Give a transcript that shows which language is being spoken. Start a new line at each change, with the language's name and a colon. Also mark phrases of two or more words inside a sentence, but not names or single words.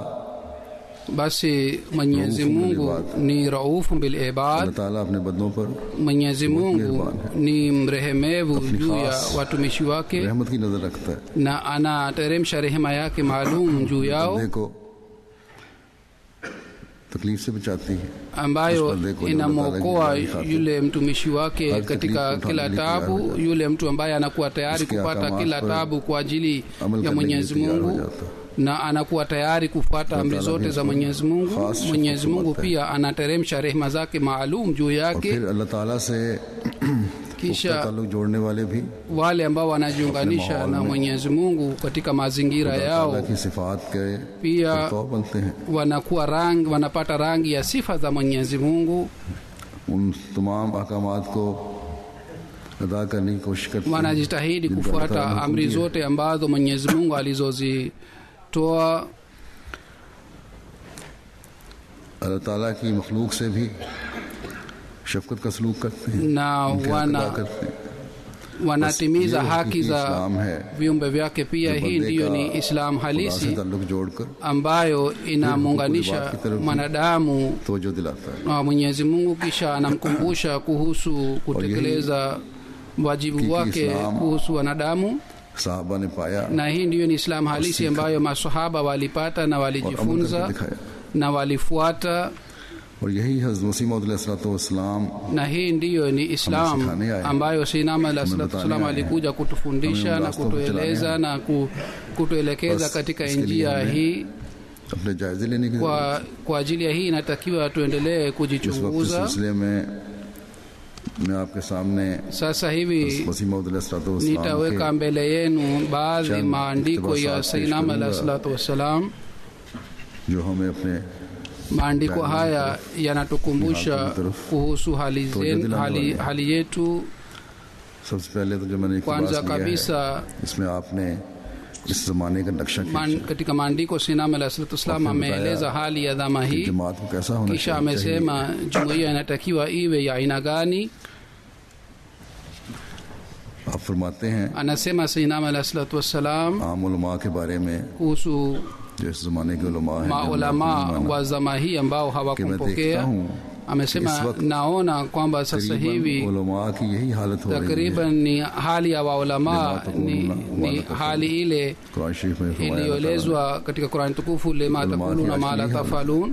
Swahili: basi Mwenyezi Mungu ni
Arabic: رؤوف بالعباد.
Swahili: Mwenyezi Mungu ni mrehemevu juu ya watumishi wake na anateremsha rehema yake maalum juu yao.
Urdu: تکلیف سے بچاتی ہے,
Swahili: ambayo inamwokoa yule mtumishi wake katika kila tabu, yule mtu ambaye anakuwa tayari kupata kila tabu kwa ajili ya Mwenyezi Mungu na anakuwa tayari kufuata amri zote za Mwenyezi Mungu. Mwenyezi Mungu pia anateremsha rehema zake maalum juu yake.
Urdu: اللہ تعالیٰ سے kisha تعلق جوڑنے والے بھی
Swahili: wale ambao wanajiunganisha na Mwenyezi Mungu katika mazingira yao pia wanakuwa rangi, wanapata rangi ya sifa za Mwenyezi Mungu.
Urdu: ان تمام احکامات کو ادا کرنے کی کوشش کرتے ہیں,
Swahili: wanajitahidi kufuata amri zote ambazo Mwenyezi Mungu alizozitoa.
Urdu: اللہ تعالیٰ کی مخلوق سے بھی شفقت کا سلوک کرتے ہیں
Swahili: na wanatimiza haki za viumbe vyake pia. Hii ndiyo ni Islam halisi ambayo inamuunganisha mwanadamu na Mwenyezi Mungu, kisha anamkumbusha kuhusu kutekeleza wajibu wake kuhusu wanadamu. Na hii ndiyo ni Islam halisi ambayo maswahaba walipata na walijifunza na walifuata.
Urdu: اور یہی حضرت مسیح موعود अलैहिस्सलाम,
Swahili: na hii ndiyo ni Islam ambayo Sayyidina Al-Islam alikuja kutufundisha na kutueleza na kutuelekeza katika njia hii. Kwa ajili ya hii inatakiwa tuendelee kujichunguza. Sasa hivi nitaweka mbele yenu baadhi maandiko ya Sayyidina Al-Islam.
Urdu: جو ہمیں اپنے
Swahili: maandiko haya yanatukumbusha kuhusu hali yetu.
Urdu: سب سے پہلے تو جو میں نے
Swahili: kwanza kabisa
Urdu: اس میں آپ نے اس زمانے کا نقشہ
Swahili: katika maandiko Sayyidina Al-Islam ameeleza hali ya dhama hii,
Urdu: جماعت کو کیسا ہونا
Swahili: kisha amesema jumuiya inatakiwa iwe ya aina gani.
Urdu: آپ فرماتے ہیں,
Swahili: anasema Sayyidina Al-Islam
Urdu: عام علما کے بارے میں
Swahili: kuhusu maulama wa zama hii ambao hawakumpokea. Amesema naona kwamba sasa hivi takriban ni hali ya waulama ni hali ile iliyoelezwa katika Qur'an tukufu,
Arabic: لم تقولون ما لا تفعلون.